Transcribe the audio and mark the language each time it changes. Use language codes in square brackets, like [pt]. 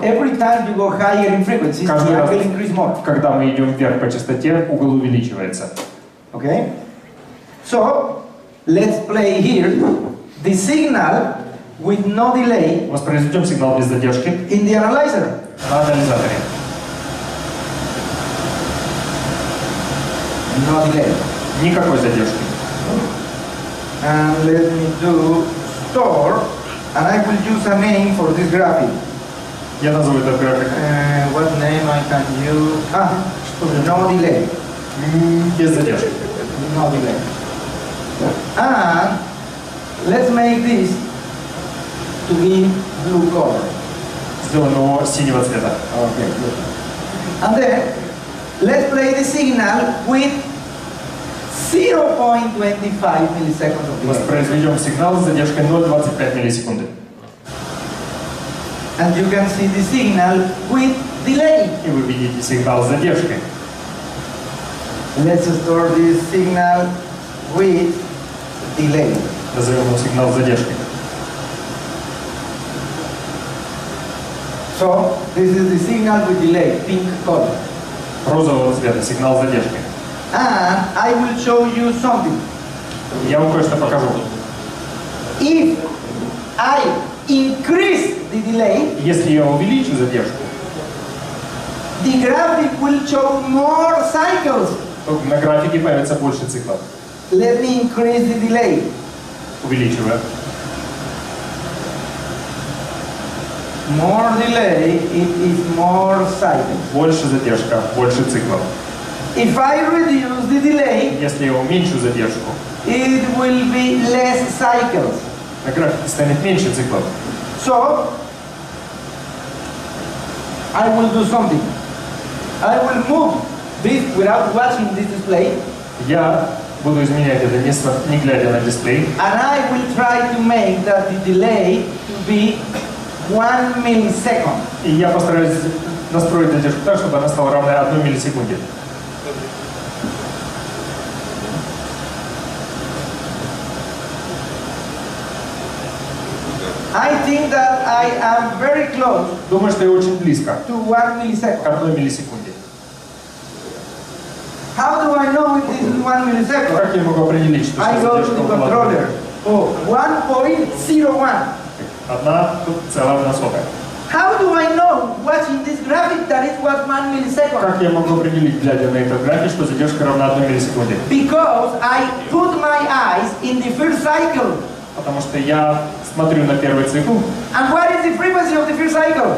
[en] Every time you go higher in frequencies, the angle increase more. [ru] Когда мы идем вверх по частоте, угол увеличивается. [en] Okay? So, let's play here the signal with no delay. [ru] Воспроизведем сигнал без задержки. [en] In the analyzer. [ru] На анализаторе. [en] No delay. [ru] Никакой задержки. [en] And let me do store, and I will use a name for this graphic. [ru] Я назову этот график. [en] What name I can use? No delay. [ru] Без задержки. [en] No delay. And let's make this to be blue color. [ru] Сделаем его синего цвета. [en] Okay, good. And then let's play the signal with 0.25 milliseconds of delay. [ru] Воспроизведем сигнал с задержкой 0,25 миллисекунды. [en] And you can see the signal with delay. [ru] И вы видите сигнал с задержкой. [en] Let's store this signal with delay. [ru] Назовем его сигнал с задержкой. [en] So this is the signal with delay, pink color. [ru] Розового цвета, сигнал с задержкой. [en] And I will show you something. [ru] Я вам кое-что покажу. [en] If I increase the delay, [ru] если я увеличу задержку, [en] the graphic will show more cycles. [ru] то на графике появится больше циклов. [en] Let me increase the delay. [ru] Увеличиваю. [en] More delay, it is more cycles. [ru] Больше задержка, больше циклов. [en] If I reduce the delay, [ru] если я уменьшу задержку, [en] it will be less cycles. [ru] На графике станет меньше циклов. [en] So, I will do something. I will move this without watching this display. [ru] Я буду изменять это, не глядя на дисплей. [en] And I will try to make that the delay to be 1 millisecond. [ru] И я постараюсь настроить задержку так, чтобы она стала равной 1 миллисекунде. [en] I think that I am very close. [ru] Думаю, что я очень близко. [en] To 1 millisecond. [ru] К 1 миллисекунде. [en] How do I know if this is 1 millisecond? [ru] Как я могу определить, что [en] I go to the controller. Oh, 1.01. [ru] 1,1. [en] How do I know, watching this graphic, that it was 1 millisecond? [ru] Как я могу определить, глядя на этот график, что задержка равна 1 миллисекунде? [en] Because I put my eyes in the first cycle. [ru] Потому что я смотрю на первый цикл. [en] And what is the frequency of the first cycle?